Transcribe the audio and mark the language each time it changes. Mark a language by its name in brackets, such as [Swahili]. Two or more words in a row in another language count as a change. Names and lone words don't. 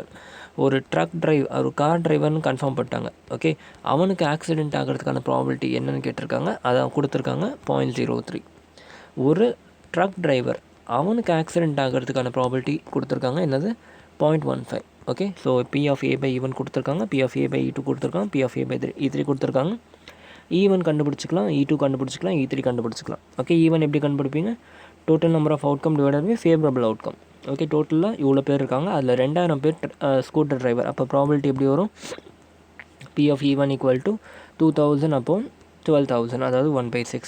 [Tamil] ஒரு ஒரு [English] car drivernu [Tamil] கன்ஃபார்ம் பண்ணிட்டாங்க. ஓகே, அவனுக்கு ஆக்சிடெண்ட் ஆகிறதுக்கான ப்ராபபிலிட்டி என்னென்னு கேட்டிருக்காங்க, அதான் கொடுத்துருக்காங்க 0.03. ஒரு [English] truck driver [Tamil] அவனுக்கு ஆக்சிடெண்ட் ஆகிறதுக்கான ப்ராபபிலிட்டி கொடுத்துருக்காங்க, என்னது 0.15. ஓகே, ஸோ P/A/E1 கொடுத்துருக்காங்க, P/A/E2 கொடுத்துருக்காங்க, P/A/E3 கொடுத்துருக்காங்க. E1 கண்டுபிடிச்சிக்கலாம், E2 கண்டுபிடிச்சிக்கலாம், E3 கண்டுபிடிச்சிக்கலாம். ஓகே, E1 எப்படி கண்டுபிடிப்பீங்க? [English] total number of outcome divided by favorable outcome. [Tamil] ஓகே, டோட்டலாக இவ்வளோ பேர் இருக்காங்க, அதில் 2000 பேர் [English] scooter driver. [Tamil] அப்போ ப்ராபபிலிட்டி எப்படி வரும்? P/E1 = 2000/12,000, அதாவது 1/6.